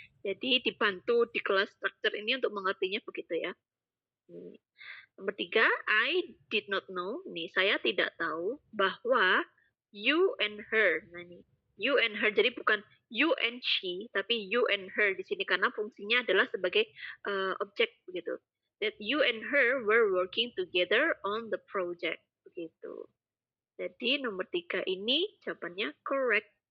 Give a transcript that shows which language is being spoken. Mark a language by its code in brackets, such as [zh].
[id] Jadi dibantu di kelas structure ini untuk mengertinya begitu ya. Nomor 3, [en] I did not know. [id] Nih, saya tidak tahu bahwa you and her. Nah, nih, [en] you and her. [id] Jadi bukan you and she, tapi you and her di sini karena fungsinya adalah sebagai objek begitu. [en] That you and her were working together on the project begitu. [id] Jadi nomor 3 ini jawabannya correct.